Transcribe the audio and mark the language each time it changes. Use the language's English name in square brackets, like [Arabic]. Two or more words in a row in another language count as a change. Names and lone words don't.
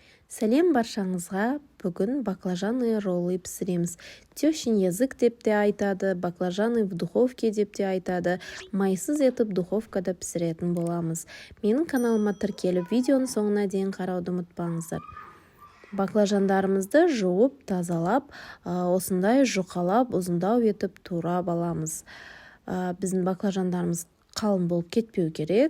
[Kazakh] Сәлем баршаңызға. Бүгін [Russian] баклажаны роллы [Kazakh] пісіреміз. [Russian] Тещин язык [Kazakh] деп те айтады, [Russian] баклажаны в духовке [Kazakh] деп те айтады. Майсыз етіп духовкада пісіретін боламыз. Менің каналыма тіркеліп, видеоның соңына дейін қарауды ұмытпаңыздар. Баклажандарымызды жуып, тазалап, осындай жұқалап, ұзындау етіп турап аламыз. Біздің баклажандарымыз қалың болып кетпеу керек.